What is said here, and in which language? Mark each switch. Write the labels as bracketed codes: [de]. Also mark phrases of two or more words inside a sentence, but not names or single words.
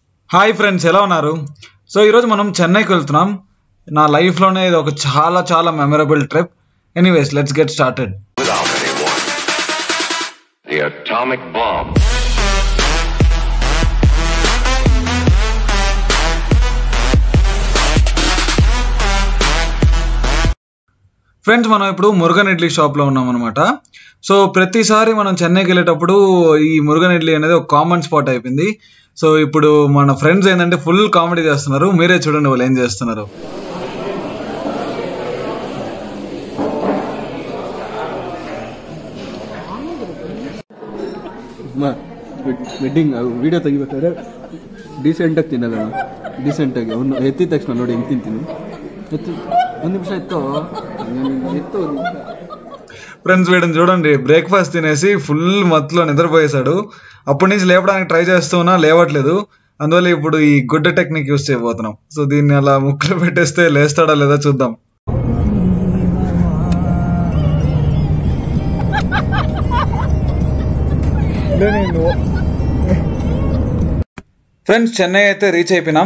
[en] Hi friends, [te] ఎలా ఉన్నారు? సో ఈరోజు మనం చెన్నైకి వెళ్తున్నాం. నా లైఫ్లోనే ఇది ఒక చాలా చాలా [en] memorable trip. Anyways, let's get started. The atomic bomb. [te] ఫ్రెండ్స్, మనం ఇప్పుడు మురుగన్ ఇడ్లీ షాప్లో ఉన్నాం అనమాట. సో ప్రతిసారి మనం చెన్నైకి వెళ్ళేటప్పుడు ఈ మురుగన్ ఇడ్లీ అనేది ఒక [en] common spot [te] అయిపోయింది. సో ఇప్పుడు మన ఫ్రెండ్స్ ఏంటంటే [en] full comedy [te] చేస్తున్నారు. మీరే చూడండి వాళ్ళు ఏం చేస్తున్నారు. [en] wedding video [kn] ತೆಗಿಬೇಕಾದ್ರೆ ಡೀಸೆಂಟಾಗಿ ತಿನ್ನಲ್ಲ, ಡೀಸೆಂಟಾಗಿ ಅವನು ಎತ್ತಿದ ತಕ್ಷಣ ನೋಡಿ ಹೆಂಗೆ ತಿಂತೀನಿ. ಒಂದು ನಿಮಿಷ ಎತ್ತು [te] ఫ్రెండ్స్, వీడిని చూడండి, బ్రేక్ఫాస్ట్ తినేసి ఫుల్ మత్తులో నిద్రపోయేశాడు. అప్పటి నుంచి లేపడానికి ట్రై చేస్తున్నా, లేవట్లేదు. అందువల్ల ఇప్పుడు ఈ గుడ్డ [en] technique use [te] చేయబోతున్నాం. సో దీన్ని అలా ముక్కలు పెట్టేస్తే లేస్తాడా లేదా చూద్దాం. ఫ్రెండ్స్, చెన్నై అయితే రీచ్ అయిపోయినాం.